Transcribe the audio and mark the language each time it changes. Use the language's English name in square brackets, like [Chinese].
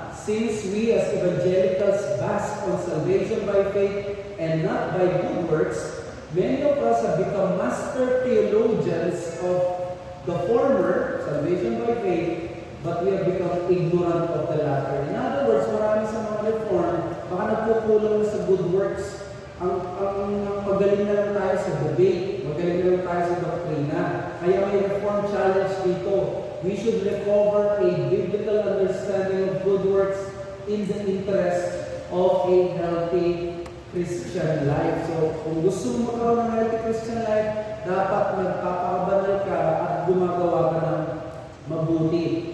[English] Since we as evangelicals bask on salvation by faith and not by good works, many of us have become master theologians of the former, salvation by faith, but we have become ignorant of the latter. In other words, [Filipino] marami sa mga reform, baka nagkukulang na sa good works. ang magaling na lang tayo sa debate, magaling na lang tayo sa doktrina. Kaya may reform challenge dito. [English] We should recover a biblical understanding of good works in the interest of a healthy Christian life. [Filipino] So, kung gusto mo magkaroon ng healthy Christian life, dapat nagpapakabanal ka at gumagawa ka ng mabuti.